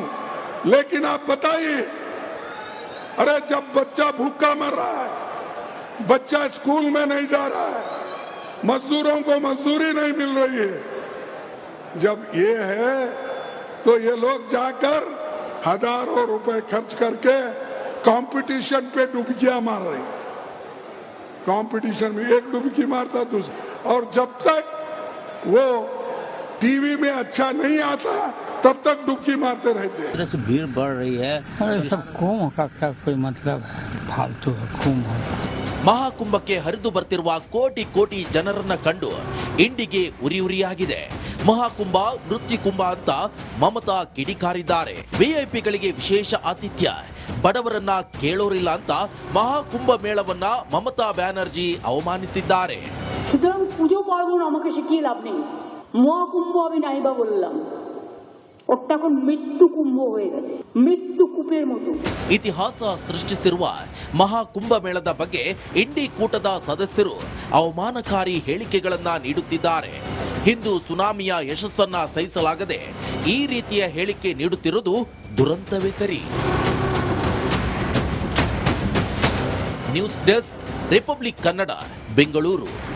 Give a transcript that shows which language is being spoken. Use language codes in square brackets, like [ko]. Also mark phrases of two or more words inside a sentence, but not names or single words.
[hi] लेकिन आप बताइए, अरे जब बच्चा भूखा मर रहा है, बच्चा स्कूल में नहीं जा रहा है, मजदूरों को मजदूरी नहीं मिल रही है, जब ये है तो ये लोग जाकर हजारों रुपए खर्च करके कंपटीशन पे डुबकियां मार रहे हैं. कंपटीशन में एक डुबकी मारता दूसरा, और जब तक वो टीवी में अच्छा नहीं आता तब तक डुबकी मारते रहते हैं. तरह से भीड़ बढ़ रही है. सब कुंभ का क्या कोई मतलब है? फालतू है कुंभ. [kn] ಮಹಾಕುಂಭಕ್ಕೆ ಹರಿದು ಬರ್ತಿರುವ ಕೋಟಿ ಕೋಟಿ ಜನರನ್ನ ಕಂಡು ಇಂಡಿಗೆ ಉರಿಯಾಗಿದೆ. ಮಹಾಕುಂಭ ನೃತ್ಯ ಕುಂಭ ಅಂತ ಮಮತಾ ಕಿಡಿಕಾರಿದ್ದಾರೆ. ವಿಐಪಿಗಳಿಗೆ ವಿಶೇಷ ಆತಿಥ್ಯ, ಬಡವರನ್ನ ಕೇಳೋರಿಲ್ಲ ಅಂತ ಮಹಾಕುಂಭ ಮೇಳವನ್ನ ಮಮತಾ ಬ್ಯಾನರ್ಜಿ ಅವಮಾನಿಸಿದ್ದಾರೆ. [bn] সুতরাং পুজো পার্বণ আমাকে শিখিয়ে লাভ নেই। মহাকুম্ভ আমি নাইবা বললাম, ওটা এখন মৃত্যু কুম্ভ হয়ে গেছে, মৃত্যু কূপের মতো। [kn] ಇತಿಹಾಸ ಸೃಷ್ಟಿಸಿರುವ ಮಹಾಕುಂಭಮೇಳದ ಬಗ್ಗೆ ಇಂಡಿ ಕೂಟದ ಸದಸ್ಯರು ಅವಮಾನಕಾರಿ ಹೇಳಿಕೆಗಳನ್ನ ನೀಡುತ್ತಿದ್ದಾರೆ. ಹಿಂದೂ ಸುನಾಮಿಯ ಯಶಸ್ಸನ್ನ ಸಹಿಸಲಾಗದೆ ಈ ರೀತಿಯ ಹೇಳಿಕೆ ನೀಡುತ್ತಿರುವುದು ದುರಂತವೇ ಸರಿ. [en] news desk, [kn] ರಿಪಬ್ಲಿಕ್ ಕನ್ನಡ, ಬೆಂಗಳೂರು.